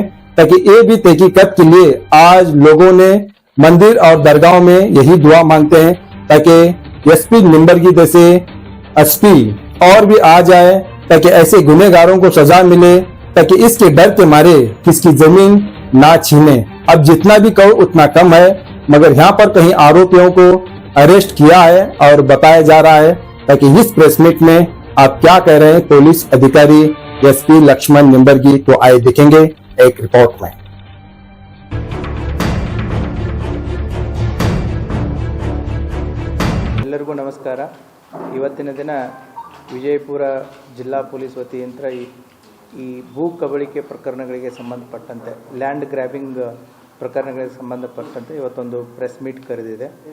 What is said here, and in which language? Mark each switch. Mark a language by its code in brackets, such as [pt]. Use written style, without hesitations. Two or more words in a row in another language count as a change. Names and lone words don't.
[hi] ताकि ये भी तहकीकात के लिए आज लोगों ने मंदिर और दरगाहों में यही दुआ मांगते हैं ताकि एसपी निंबर्गी जैसे एसपी और भी आ जाए, ताकि ऐसे गुनहगारों को सजा मिले, ताकि इसके डर के मारे किसकी जमीन ना छीने। अब जितना भी कहो उतना कम है, मगर यहाँ पर कहीं आरोपियों को अरेस्ट किया है और बताया जा रहा है ताकि इस [en] press meet [hi] में अब क्या कह रहे हैं पुलिस अधिकारी एसपी लक्ष्मण निंबर्गी, तो आए देखेंगे एक रिपोर्ट में। [kn] ಎಲ್ಲರಿಗೂ ನಮಸ್ಕಾರ। ಇವತ್ತಿನ ದಿನ ವಿಜಯಪುರ ಜಿಲ್ಲಾ ಪೊಲೀಸ್ ವತಿಯಿಂದ ಈ ಭೂ ಕಬಳಿಕೆ ಪ್ರಕರಣಗಳಿಗೆ ಸಂಬಂಧಪಟ್ಟಂತೆ, [en] land grabbing [kn] ಪ್ರಕರಣಗಳಿಗೆ ಸಂಬಂಧಪಟ್ಟಂತೆ ಇವತ್ತೊಂದು [en] press meet [kn] ಕರೆದಿದೆ।